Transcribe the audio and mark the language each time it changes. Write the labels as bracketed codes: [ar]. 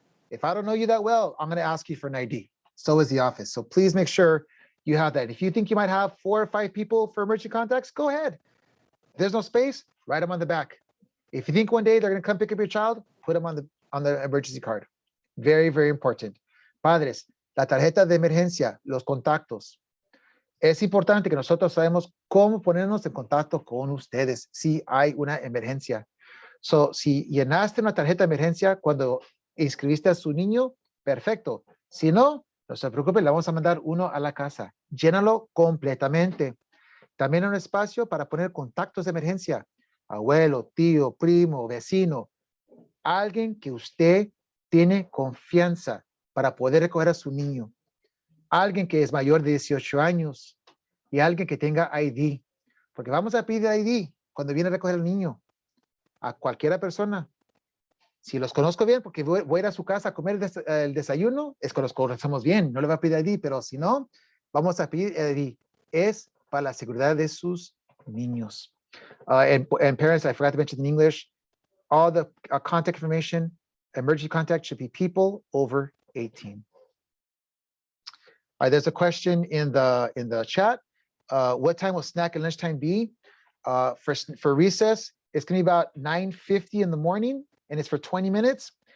[en] If I don't know you that well, I'm going to ask you for an ID. So is the office. So please make sure you have that. If you think you might have 4 or 5 people for emergency contacts, go ahead. If there's no space, write them on the back. If you think one day they're going to come pick up your child, put them on the emergency card. Very, very important. [es] Padres, la tarjeta de emergencia, los contactos. Es importante que nosotros sabemos cómo ponernos en contacto con ustedes si hay una emergencia. So, si llenaste una tarjeta de emergencia cuando inscribiste a su niño, perfecto. Si no, no se preocupe, le vamos a mandar uno a la casa. Llénalo completamente. También un espacio para poner contactos de emergencia. Abuelo, tío, primo, vecino. Alguien que usted tiene confianza para poder recoger a su niño. Alguien que es mayor de 18 años y alguien que tenga ID. Porque vamos a pedir ID cuando viene a recoger al niño. A cualquiera persona. Si los conozco bien, porque voy a ir a su casa a comer el desayuno, es que los conocemos bien, no le va a pedir ID, pero si no, vamos a pedir ID. Es para la seguridad de sus niños. [en] And parents, I forgot to mention in English, all the contact information, emergency contact should be people over 18. All right, there's a question in the chat. What time will snack and lunchtime be? For recess, it's going to be about 9:50 in the morning, and it's for 20 minutes.